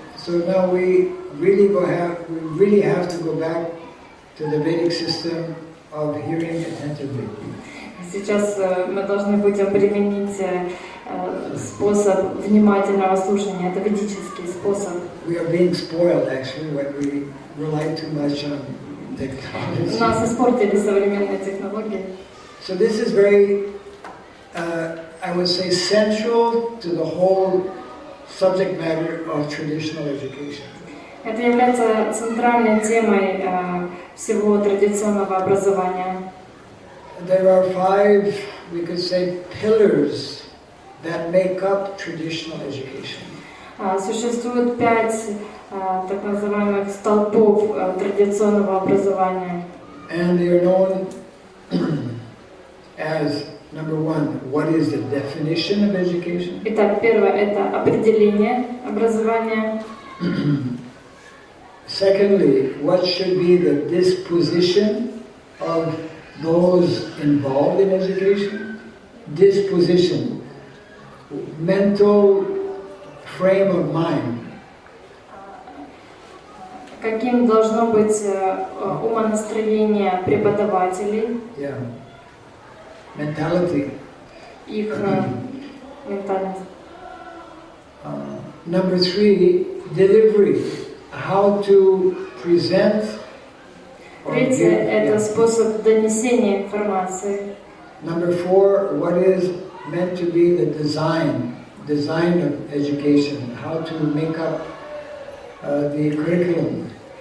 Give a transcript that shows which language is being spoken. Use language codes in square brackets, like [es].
[en] So now we really have to go back to the Vedic system of hearing attentively. [ru] Сейчас мы должны будем применить способ внимательного слушания. Это ведический способ. [en] We are being spoiled actually when we rely too much on technology. [ru] Нас испортили современные технологии. [en] So this is very, I would say, central to the whole subject matter of traditional education. [ru] Это является центральной темой всего традиционного образования. [en] There are 5, we could say, pillars that make up traditional education. [ru] Существует 5 так называемых столпов традиционного образования. [en] And they are known as, number 1, what is the definition of education? [ru] Итак, первое – это определение образования. [en] Secondly, what should be the disposition of those involved in education? Disposition, mental frame of mind. [ru] Каким должно быть умонастроение преподавателей, [en] Yeah. Mentality. [ru] их ментальность. [en] Number 3, delivery. How to present. [ru] Третье – это способ донесения информации. [en] Number 4, what is meant to be the design of education, how to make up the curriculum.